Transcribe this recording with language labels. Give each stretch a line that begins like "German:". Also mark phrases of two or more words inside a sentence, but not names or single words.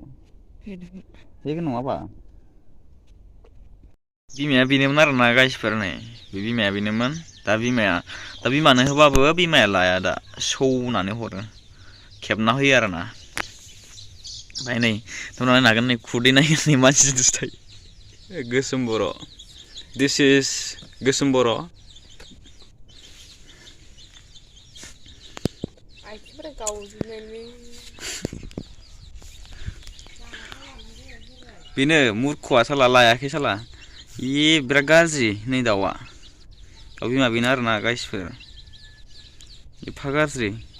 Bodo: होगोन नङाबा बिमाया बेनोमोन आरोना गाइसफोर। नै बे बिमाया बेनोमोन। दा बिमानो होबाबो बिमाया लाया, दा सौनानै हरो, खेबना होयो आरोना। ओमफ्राय नै नायनो हागोन, नै खुदै नायनानै मानसिजोंसो थायो। गोसोम बर',
English: this is
Bodo: गोसोम बर'। आथिंफोरा गावजोबनानै बेनो मुरखुवा साला लायाखै साला, बिराद गाज्रि। नै दाउ बिमा बेनो आरोना गाइसफोर, एफा गाज्रि।